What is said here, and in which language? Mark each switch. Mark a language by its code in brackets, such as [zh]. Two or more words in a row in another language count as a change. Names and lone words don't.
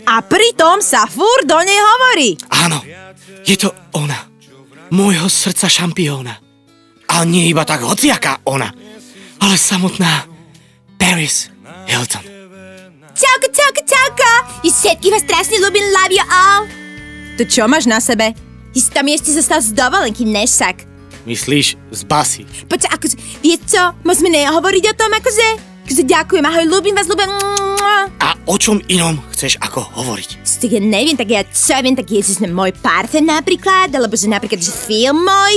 [sk] a pritom sa furt do nej hovorí. Áno, je to ona, môjho srdca šampióna. A nie iba tak hociaká ona, ale samotná Paris Hilton. Čauko, čauko, čauko! Všetkých vás strašne ľúbim, [en] love you all. [sk] To čo máš na sebe? Si tam ešte zostal z dovolenky, nešak. Myslíš z basy? Počkaj, akože, vieš čo? Môžeme nehovoriť o tom, akože ďakujem, ahoj, ľúbim vás, ľúbim. A o čom inom chceš ako hovoriť? Tak ja neviem, tak ja čo viem, tak je, že môj parfém napríklad, alebo že napríklad, že film môj.